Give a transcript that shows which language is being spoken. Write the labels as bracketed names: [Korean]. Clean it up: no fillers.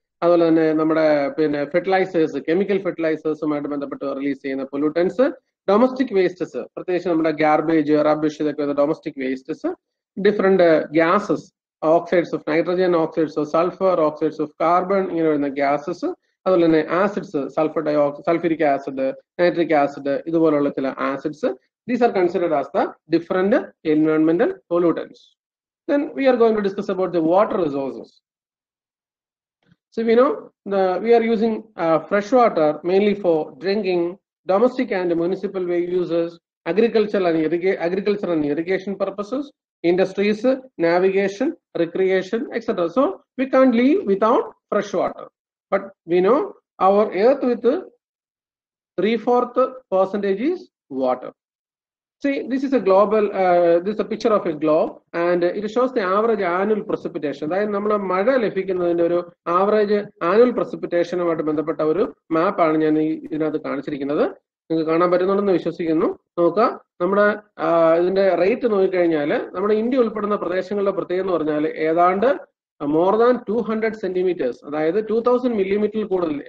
[Malayalam] അതുപോലെ തന്നെ നമ്മുടെ ഫെർട്ടിലൈസേഴ്സ്, കെമിക്കൽ ഫെർട്ടിലൈസേഴ്സുമായിട്ട് ബന്ധപ്പെട്ട് റിലീസ് ചെയ്യുന്ന പൊല്യൂട്ടൻസ്, ഡൊമസ്റ്റിക് വേസ്റ്റസ്, പ്രത്യേകിച്ച് നമ്മുടെ ഗാർബേജ്, റബ്ബിഷ്, ഇതൊക്കെ വരുന്ന domestic wastes, different gases, [English] oxides of nitrogen, oxides of sulphur, oxides of carbon, [Malayalam] ഇങ്ങനെ വരുന്ന ഗ്യാസസ്. അതുപോലെ തന്നെ acids, sulphuric acid, nitric acid, ഇതുപോലുള്ള ചില acids. [English] These are considered as the different environmental pollutants. Then we are going to discuss about the water resources. So we know we are using fresh water mainly for drinking, domestic and municipal way uses, agricultural and irrigation purposes, industries, navigation, recreation, etc. So we can't live without fresh water. But we know our earth with 3/4% is water. See, this is a global, this is a picture of a globe, and it shows the average annual precipitation. [Malayalam] അതായത് നമ്മൾ മഴ ലഭിക്കുന്നതിന്റെ ഒരു average annual പ്രസിപ്പിറ്റേഷനുമായിട്ട് ബന്ധപ്പെട്ട ഒരു മാപ്പാണ് ഞാൻ ഇതിനകത്ത് കാണിച്ചിരിക്കുന്നത്. നിങ്ങൾക്ക് കാണാൻ പറ്റുന്നുണ്ടെന്ന് വിശ്വസിക്കുന്നു. നോക്കുക, നമ്മുടെ ഇതിന്റെ റേറ്റ് നോക്കിക്കഴിഞ്ഞാൽ നമ്മുടെ ഇന്ത്യ ഉൾപ്പെടുന്ന പ്രദേശങ്ങളുടെ പ്രത്യേകത എന്ന് പറഞ്ഞാൽ ഏതാണ്ട് [English] more than 200 centimetres, [Malayalam] അതായത് 2000 മില്ലിമീറ്ററിൽ കൂടുതൽ.